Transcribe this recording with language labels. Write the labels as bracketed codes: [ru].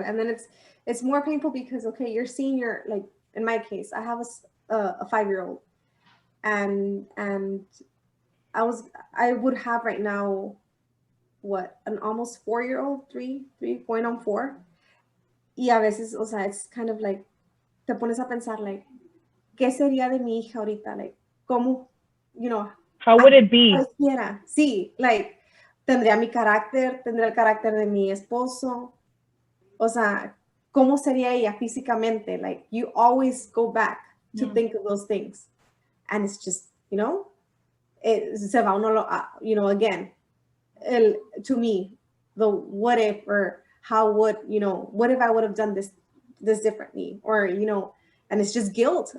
[en] And then it's more painful because, okay, you're seeing like, in my case, I have a 5-year-old, and I would have right now, what, an almost 4-year-old, three going on 4. [es] Y a veces, o sea, [en] it's kind of like, [es] te pones a pensar, like, ¿qué sería de mi hija ahorita? [en] Like, ¿cómo, you know? How would it be? [es] Pareciera, sí, like, tendría mi carácter, tendría el carácter de mi esposo. O sea, ¿cómo sería ella físicamente? [en] Like, you always go back to think of those things. And it's just, you know, [es] se va uno, [en] you know, again, to me, the what if, or how would, you know, what if I would have done this differently? Or, you know, and it's just guilt.